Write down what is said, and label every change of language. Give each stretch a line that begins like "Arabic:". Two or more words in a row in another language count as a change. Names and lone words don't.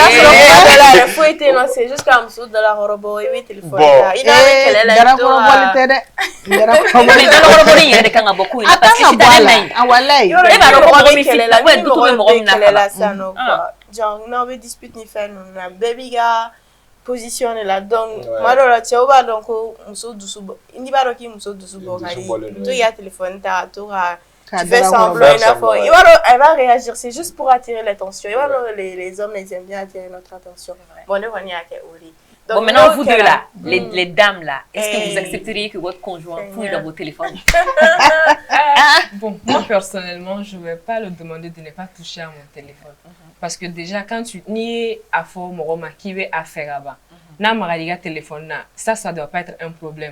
Bambara: Foyi tɛ yen nɔ
French: c'est juste
Bambara: ka muso dalakɔrɔbɔ i bɛ téléphone ta i n'a bɛ kɛlɛ la darakɔrɔbɔli tɛ dɛ mais dalakɔrɔbɔli in yɛrɛ de kan ka bɔ ko in na parce que si t'ale maɲi a walayi e b'a dɔn ko mɔgɔ min filɛ la du bɛ mɔgɔ min na kɛlɛ la sisan nɔ
French: quoi genre
Bambara: n'aw bɛ dispute ni fɛn ninnu na bɛɛ b'i ka position de la donc tuma dɔw la cɛw b'a dɔn ko muso dusu bɔ n'i b'a dɔn k'i muso dusu bɔ ka di to i ka téléphone ta to ka
French: tu fais semblant il faut elle va réagir c'est juste pour attirer l'attention les hommes ils aiment bien attirer notre attention
Bambara: bon ne kɔni y'a kɛ o de.
French: Bon, maintenant, vous deux là, les dames là, est-ce que vous accepteriez que votre conjoint fouille dans vos téléphones? Bon, moi personnellement, je ne vais pas le demander de ne pas toucher à mon téléphone. Parce que déjà, quand tu n'y à fort, qui veut affaire là-bas, n'a pas téléphone, ça ne doit pas être un problème.